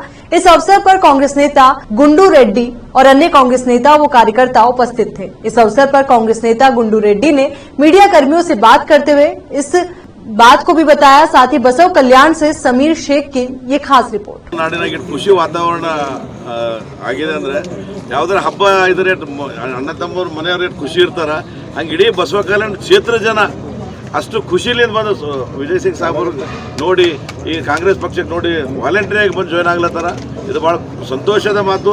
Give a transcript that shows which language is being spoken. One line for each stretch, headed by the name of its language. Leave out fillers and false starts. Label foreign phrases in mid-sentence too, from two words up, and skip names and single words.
Hindi: इस अवसर पर कांग्रेस नेता गुंडू रेड्डी और अन्य कांग्रेस नेता व कार्यकर्ता उपस्थित थे। इस अवसर पर कांग्रेस नेता गुंडू रेड्डी ने मीडिया कर्मियों से बात करते हुए इस बात को भी बताया। साथ ही बसव कल्याण से समीर शेख की ये खास रिपोर्ट।
Kannada: ನಾಡಿನಾಗೆ ಖುಷಿ ವಾತಾವರಣ ಆಗಿದೆ ಅಂದ್ರೆ ಯಾವುದರ ಹಬ್ಬ ಇದ್ರೆ ಅಣ್ಣ ತಮ್ಮರು ಮನೆಯವರು ಖುಷಿ ಇರ್ತಾರ, ಹಂಗೆ ಇಡೀ ಬಸವ ಕಲ್ಯಾಣ ಕ್ಷೇತ್ರ ಜನ ಅಷ್ಟು ಖುಷಿಲಿಂದ ಬಂದು ವಿಜಯ್ ಸಿಂಗ್ ಸಾಹೇಬರು ನೋಡಿ ಈ ಕಾಂಗ್ರೆಸ್ ಪಕ್ಷಕ್ಕೆ ನೋಡಿ ವಾಲಂಟರಿ ಆಗಿ ಬಂದು ಜಾಯ್ನ್ ಆಗ್ಲತ್ತಾರ. ಇದು ಬಹಳ ಸಂತೋಷದ ಮಾತು.